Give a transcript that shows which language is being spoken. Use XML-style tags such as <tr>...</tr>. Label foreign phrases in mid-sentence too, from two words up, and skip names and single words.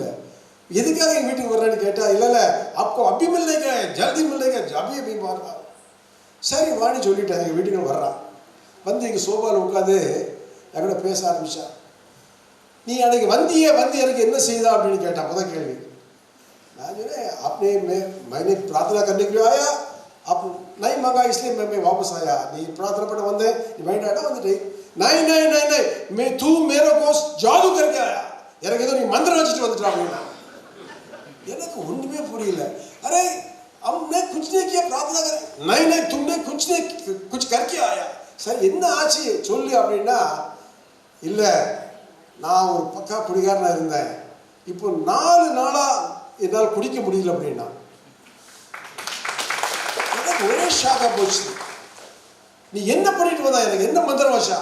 <ta>எதுக்காக எங்கள் வீட்டுக்கு வர்றேன்னு கேட்டால், இல்லை அப்போ</ta> <hi>अभी मिलेंगे जल्दी मिलेंगे अभी अभी</hi> <ta>மாறுதான். சரி வாணி சொல்லிட்டேன். எங்கள் வீட்டுக்கு வர்றான். வந்து எங்கள் சோபாவில் உட்காந்து என்கிட்ட பேச ஆரம்பித்தான். நீ அன்றைக்கி வந்தியே வந்து எனக்கு என்ன செய்தா அப்படின்னு கேட்டான். முதல் கேள்வி. நான் சொன்னேன்,</ta> <hi>आपने मैंने प्रार्थना करने के लिए आया, आप नहीं मांगा इसलिए मैं वापस आया.</hi> <ta>நீ प्रार्थना பண்ண வந்தேன், நீ மைண்டாடா வந்துட்டு</ta> <hi>नहीं नहीं नहीं नहीं मैं तू मेरे को जादू करके आया,</hi> <ta>எனக்கு ஏதோ நீ மந்திரம் வச்சுட்டு வந்துட்டா அப்படின்னா. எனக்கு ஒன்றுமே புரியல.</ta> <hi>அரே हमने कुछ नहीं किया प्रार्थना करें. नहीं नहीं तुमने कुछ करके आया.</hi> <ta>சரி என்ன ஆச்சு சொல்லு அப்படின்னா, இல்லை நான் ஒரு பக்கா குடிகாரனாக இருந்தேன், இப்போ 4 நாளாக என்னால் குடிக்க முடியல அப்படின்னா. எனக்கு ஒரே ஷாக்காக போச்சு. நீ என்ன பண்ணிட்டு வந்தா, எனக்கு என்ன மந்திரம் வச்சா?</ta>